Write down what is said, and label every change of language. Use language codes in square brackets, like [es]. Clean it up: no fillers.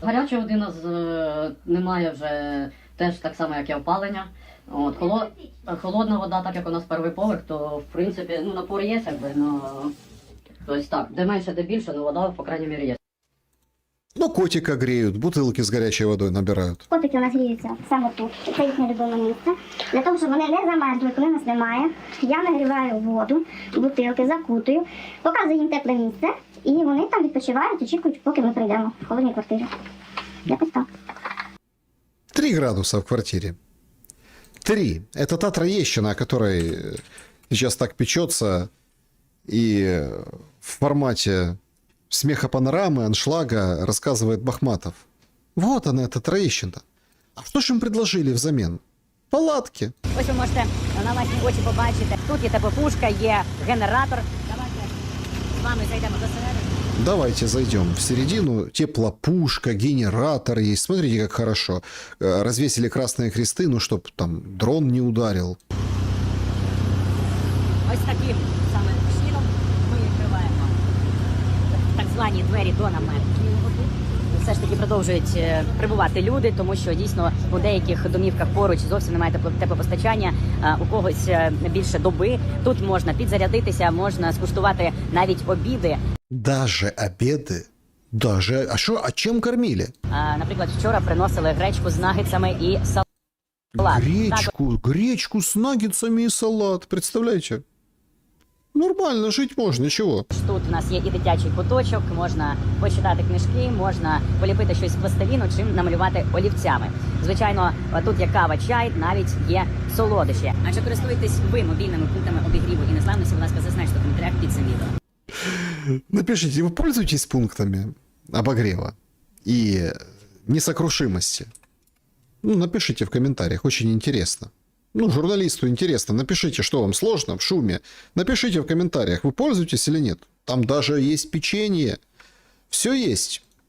[uk] Гарячої води у нас немає вже теж так само, як і опалення. От, холодна вода, так як у нас перший поверх, то в принципі, ну, напор є, якби, но... Тобто так, де менше, де більше, но вода, [ru] по крайней мере, [uk] є. [ru] Ну, котика греют, бутылки с горячей водой набирают. [uk] Котики у нас гріються саме тут. Це їхнє любиме місце. Для того, щоб вони не замерзли, коли нас немає, я нагріваю воду, бутилки, закутую, показую їм тепле місце, і вони там відпочивають, очікують, поки ми прийдемо в холодній квартирі. Якось так. [ru] 3 градуса в квартире. 3. Это та Троещина, о которой сейчас так печется и в формате смеха панорамы, аншлага рассказывает Бахматов. Вот она, эта Троещина. А что же им предложили взамен? Палатки. [uk] Ось ви можете на власні очі побачити. Тут є теплопушка, є генератор. Давайте з вами зайдемо до середини. [ru] Давайте зайдем в середину. Теплопушка, генератор есть. Смотрите, как хорошо. Развесили красные кресты, ну, чтоб там дрон не ударил. [uk] Ось таким саме чином ми відкриваємо так звані двері до намету. Все ж таки продовжують прибувати люди, тому що дійсно у деяких домівках поруч зовсім немає теплопостачання, у когось більше доби. Тут можна підзарядитися, можна скуштувати навіть обіди. [ru] Даже обеды? Даже... А чим кормили? [uk] Наприклад, вчора приносили гречку з нагетсами і салат. [ru] Гречку с наггетсами и салат. Представляете? Нормально, жить можно, чего? [uk] Тут у нас є і дитячий куточок, можна почитати книжки, можна поліпити щось з пластиліну, чим намалювати олівцями. Звичайно, тут є кава, чай, навіть є солодощі. А якщо користуєтесь ви мобільними пунктами обігріву і незламності, будь ласка, зазначте в коментарях під цим відео. [ru] Напишите, вы пользуетесь пунктами обогрева и несокрушимости? Ну, напишите в комментариях, очень интересно. Ну, журналисту интересно, напишите, что вам сложно в шуме. Напишите в комментариях, вы пользуетесь или нет. Там даже есть печенье. Все есть.